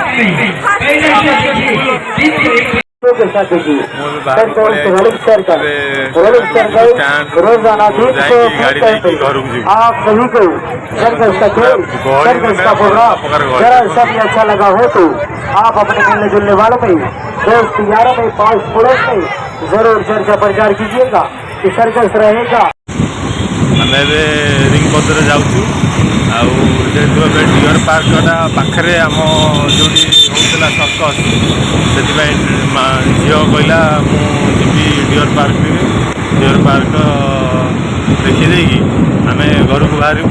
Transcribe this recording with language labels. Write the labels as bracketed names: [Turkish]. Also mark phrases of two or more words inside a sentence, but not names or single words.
[Hindi] आप सभी को सब अच्छा लगा हो तो आप अपने मिलने जुलने वालों में दोस्त यारों में पास पड़ोस में जरूर चर्चा प्रचार कीजिएगा कि सर्कस रहेगा। [Odia] ଆମେ ଏବେ ରିଙ୍ଗ ବଜାରରେ ଯାଉଛୁ। ଆଉ ଯେହେତୁ ଏବେ ଡିଅର ପାର୍କଟା ପାଖରେ ଆମ ଯେଉଁଠି ହେଉଥିଲା ସର୍କସ୍, ସେଥିପାଇଁ ଝିଅ କହିଲା ମୁଁ ଯିବି ଡିଅର ପାର୍କରେ। ଡିଅର ପାର୍କ ଦେଖିଦେଇକି ଆମେ ଘରକୁ ବାହାରିବୁ।